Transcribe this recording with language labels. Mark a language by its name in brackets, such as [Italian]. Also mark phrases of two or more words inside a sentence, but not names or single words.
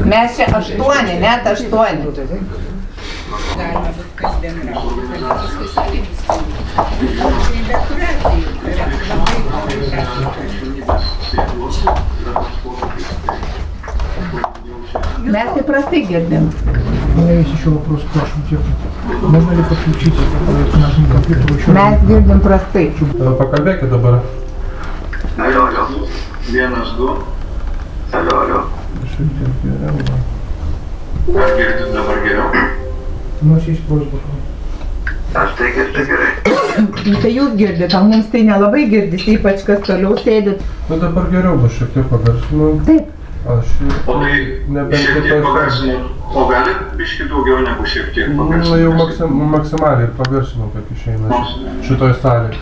[Lithuanian] Mes čia 8, net 8. Galima bus kasdien rauti. Mes tai prastai girdim. [Russian] У меня есть еще вопрос к вашему технику. Можно ли подключить к нашему компьютеру еще? [Lithuanian] Mes girdim prastai. Pakalbėkite dabar. Alio. 1, 2. Alio. Ar girdit dabar geriau? [Russian] У нас есть просьба. [Lithuanian] Aš tai girdi gerai. Tai jūs girdit, o mums tai nelabai girdis, ypač kas toliau sėdit. Nu dabar geriau bus šiek tiek pagarsinu. Taip. Aš O tai šiek tiek pagarsinu. O galit biškį daugiau negu šiek tiek pagarsinu? Nu jau maksimaliai pagarsinu, kaip išeina šitoj salėje.